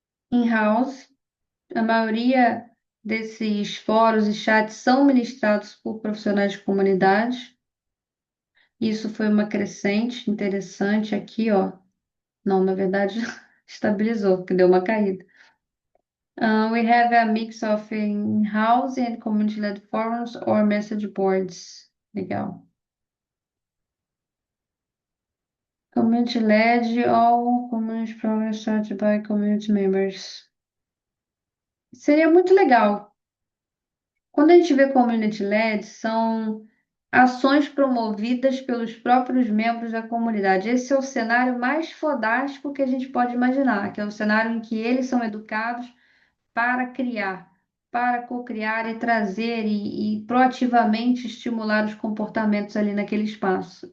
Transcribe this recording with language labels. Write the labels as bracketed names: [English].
[Portuguese] In-house, a maioria desses fóruns e chats são ministrados por profissionais de comunidade. Isso foi uma crescente interessante aqui, ó. Não, na verdade, estabilizou, porque deu uma caída. [English] We have a mix of in-house and community-led forums or message boards. [Portuguese] Legal. [English] Community-led, all community programs started by community members. [Portuguese] Seria muito legal. Quando a gente vê community-led, são ações promovidas pelos próprios membros da comunidade. Esse é o cenário mais fodástico que a gente pode imaginar, que é o cenário em que eles são educados para criar, para co-criar e trazer e proativamente estimular os comportamentos ali naquele espaço.